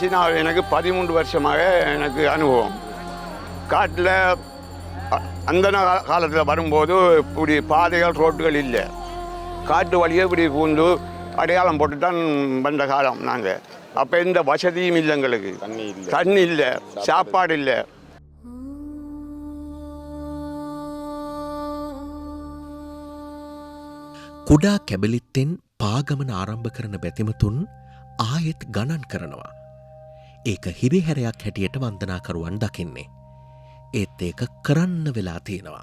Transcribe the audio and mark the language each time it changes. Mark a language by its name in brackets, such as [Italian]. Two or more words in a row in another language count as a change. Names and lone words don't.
[Tamil] நான் எனக்கு 13 வருஷமாக எனக்கு அனுபவம். காட்டில் அந்த காலத்தில் வரும்போது இப்படி பாதைகள் ரோட்டுகள் இல்லை. காட்டு வழியே இப்படி பூந்து அடையாளம் போட்டு தான் வந்த காலம் நாங்கள். அப்போ எந்த வசதியும் இல்லை எங்களுக்கு. தண்ணி இல்லை, சாப்பாடு இல்லை. [Sinhala] කුඩා කැබලිත්තෙන් පාගමන ආරම්භ කරන බැතිමතුන් ආයෙත් ගණන් කරනවා. ඒක හිරිහැරයක් හැටියට වන්දනාකරුවන් දකින්නේ. ඒත් ඒක කරන්න වෙලා තියෙනවා.